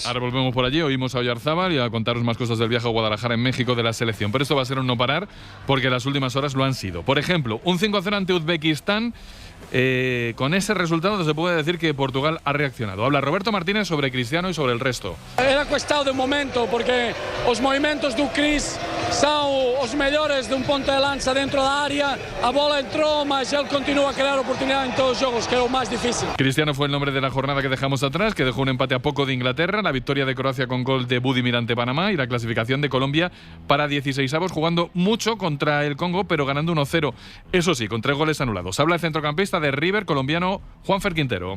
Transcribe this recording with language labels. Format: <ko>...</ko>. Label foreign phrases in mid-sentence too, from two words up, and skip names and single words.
<es>Ahora volvemos por allí, oímos a Oyarzábal y a contaros más cosas del viaje a Guadalajara en México de la selección. Pero esto va a ser un no parar, porque las últimas horas lo han sido. Por ejemplo, un 5-0 ante Uzbekistán. Con ese resultado se puede decir que Portugal ha reaccionado. Habla Roberto Martínez sobre Cristiano y sobre el resto. Era cuestión de momento, porque</es> <pt>os movimientos do Cris são os melhores de un ponto de lanza dentro da área. A bola entrou, mas ele</pt> <es>continúa a crear oportunidades en</es> <pt>todos os jogos, que é o máis difícil.</pt> <es>Cristiano fue el nombre de la jornada que dejamos atrás, que dejó un empate a poco de Inglaterra, la victoria de Croacia con gol de Budimir ante Panamá y la clasificación de Colombia para 16avos, jugando mucho contra el Congo, pero ganando 1-0. Eso sí, con 3 goles anulados. Habla el centrocampista de River, colombiano Juanfer Quintero.</es>